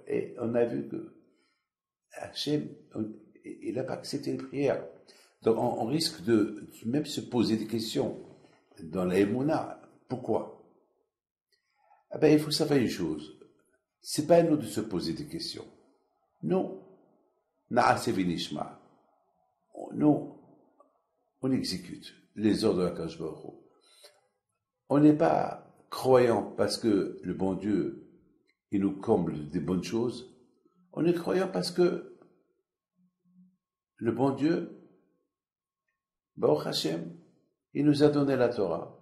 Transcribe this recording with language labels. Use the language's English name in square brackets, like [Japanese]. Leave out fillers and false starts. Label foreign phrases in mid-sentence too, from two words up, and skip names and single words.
[French] Et on a vu que Hachem, il n'a pas accepté les prières. Donc on risque de même se poser des questions dans la Emouna. Pourquoi? Ah ben, il faut savoir une chose. C'est pas à nous de se poser des questions. Non. [Hebrew] Na'aseh v'nishma. [French] Nous, on exécute les ordres de la Kadosh Baruch Hu. On n'est pas croyant parce que le bon Dieu, il nous comble des bonnes choses. On est croyant parce que le bon Dieu, Baruch Hashem, il nous a donné la Torah.